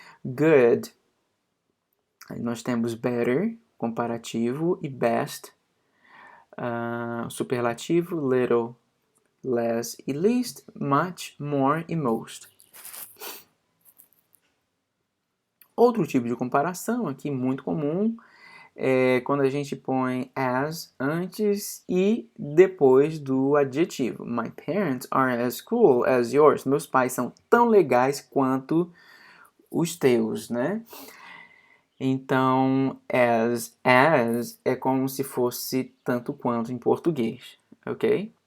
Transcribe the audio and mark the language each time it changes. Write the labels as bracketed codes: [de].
[pt] Good, aí nós temos better, comparativo, e best, superlativo, little, less e least, much, more e most. Outro tipo de comparação aqui muito comum é quando a gente põe as antes e depois do adjetivo. [en] My parents are as cool as yours. [pt] Meus pais são tão legais quanto os teus, né? Então, as é como se fosse tanto quanto em português, ok?